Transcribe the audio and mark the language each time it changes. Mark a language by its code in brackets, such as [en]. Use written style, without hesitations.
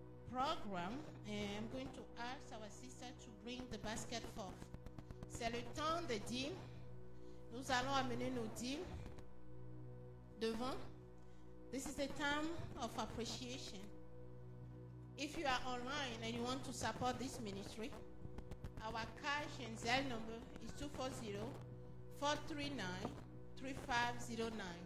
[en] program, and I'm going to ask our sister to bring the basket forth. [fr] C'est le temps de dîmes. Nous allons amener nos dîmes devant. [en] This is a time of appreciation. If you are online and you want to support this ministry, our cash and Zelle number is 240-439-3509.